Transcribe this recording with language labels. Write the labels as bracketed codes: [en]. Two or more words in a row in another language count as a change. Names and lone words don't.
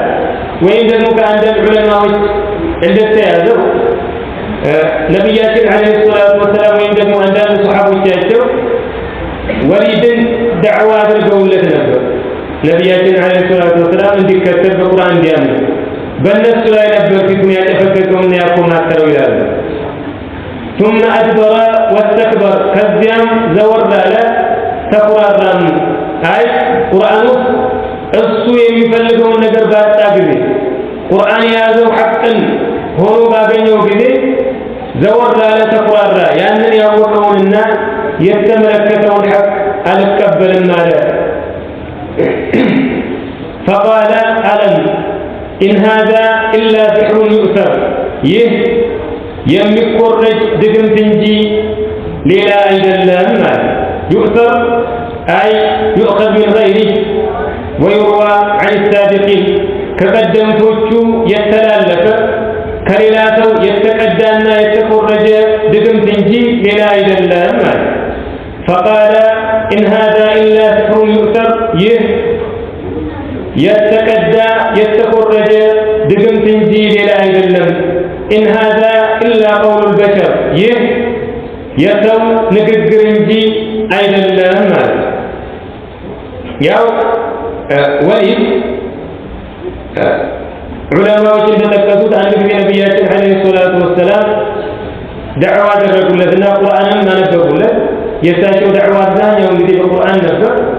[am] ወይም ደግሞ ከአንዳንድ ዑለማዎች እንደተያዘው ነቢያችን [ar] عليه الصلاة والسلام [am] ወይም ደግሞ አንዳንድ ሱሐቦቻቸው ወሊድን ዳዕዋ አድርገውለት ነበር። ነቢያችን [ar] عليه الصلاة والسلام [am] እንዲከተል በቁርአን እንዲያምን በእነሱ ላይ ነበር ፊቱን ያጨፈገገውና ያቆማተረው ይላሉ። [ar] ثم أدبر واستكبر [am] ከዚያም ዘወር አለ ተቆራራም አይ ቁርአኑ እሱ የሚፈልገውን ነገር ባጣ ጊዜ ቁርአን የያዘው ሐቅን ሆኖ ባገኘው ጊዜ ዘወር አለ ተቆራራ ያንን ያወቀውንና የተመለከተውን ሐቅ አልቀበልም አለ። [ar] فقال ألم إن هذا إلا سحر يؤثر [am] ይህ የሚቆረጅ ድግምት እንጂ ሌላ አይደለም ማለት [ar] يؤثر أي يؤخذ من غيره ويروى عن السابقين [am] ከቀደምቶቹ የተላለፈ ከሌላ ሰው የተቀዳና የተቆረጀ ድግምት እንጂ ሌላ አይደለም ማለት [ar] فقال إن هذا إلا سحر يؤثر [am] ይህ የተቀዳ የተቆረጀ ድግምት እንጂ ሌላ አይደለም። [ar] إن هذا إلا قول البشر [am] ይህ የሰው ንግግር እንጂ አይደለም ማለት ያው ወሊድ ዑለማዎች እንደጠቀሱት አንድ ጊዜ ነቢያችን [ar] عليه الصلاة والسلام [am] ዳዕዋ አደረጉለትና ቁርአንን አነበቡለት። የእሳቸው ዳዕዋ አብዛኛውን ጊዜ በቁርአን ነበር።